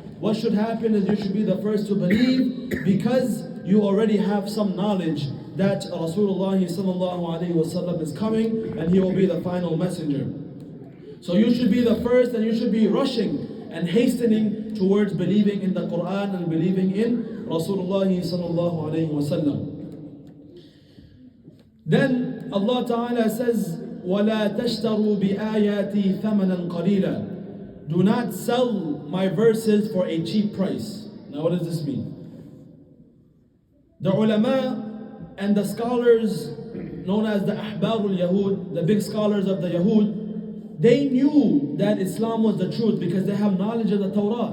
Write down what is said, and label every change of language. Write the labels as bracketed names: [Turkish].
[English] What should happen is you should be the first to believe because you already have some knowledge that Rasulullah sallallahu alaihi wasallam is coming and he will be the final messenger. So you should be the first and you should be rushing and hastening towards believing in the Quran and believing in Rasulullah sallallahu alaihi wasallam. Then Allah Ta'ala says, [Arabic] وَلَا تَشْتَرُوا بِآيَاتِي ثَمَنًا قَلِيلًا. [English] Do not sell my verses for a cheap price. Now what does this mean? The ulama and the scholars known as the Ahbarul Yahud, the big scholars of the Yahud, they knew that Islam was the truth because they have knowledge of the Torah.